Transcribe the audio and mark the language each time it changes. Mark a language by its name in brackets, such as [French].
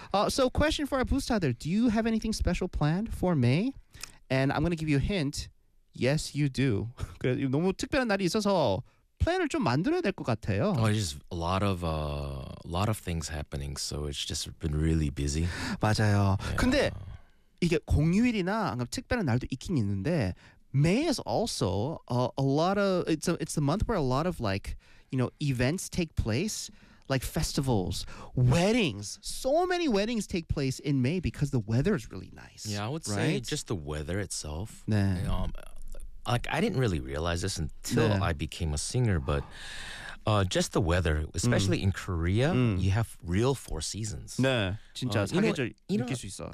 [English] So question for our booster, do you have anything special planned for May? And I'm going to give you a hint. Yes, you do. [Korean] 너무 특별한 날이 있어서 플랜을 좀 만들어야 될 것 같아요. [English] Oh, just a lot of things happening, so it's just been really busy. [Korean] 맞아요. Yeah. [English] 근데 이게 공휴일이나 특별한 날도 있긴 있는데 May is also it's the month where a lot of like you know events take place, like festivals, weddings. So many weddings take place in May because the weather is really nice. Yeah, I would say just the weather itself. [Korean] 네. [English] Like I didn't really realize this until 네. I became a singer, but just the weather, especially in Korea, you have real four seasons. [Korean] 네, 진짜 사계절 느낄 수 있어.